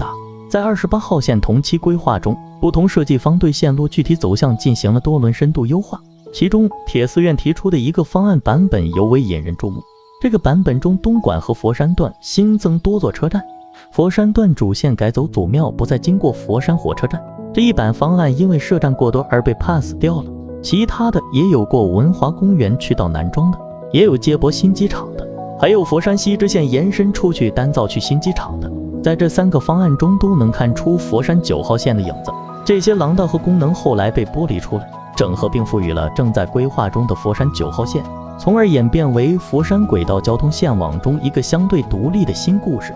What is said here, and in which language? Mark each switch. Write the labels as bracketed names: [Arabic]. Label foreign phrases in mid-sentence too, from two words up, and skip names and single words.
[Chinese] 在28號線同期規劃中，不同設計方對線路具體走向進行了多輪深度優化，其中鐵絲院提出的一個方案版本尤為引人注目。這個版本中，東莞和佛山段新增多座車站，佛山段主線改走祖廟，不再經過佛山火車站。這一版方案因為設站過多而被 pass 掉了，其他的也有過文華公園去到南莊的，也有接駁新機場的。还有佛山西支线延伸出去单造区新机场的。在这3个方案中都能看出佛山9号线的影子。这些廊道和功能后来被剥离出来，整合并赋予了正在规划中的佛山9号线，从而演变为佛山轨道交通线网中一个相对独立的新故事。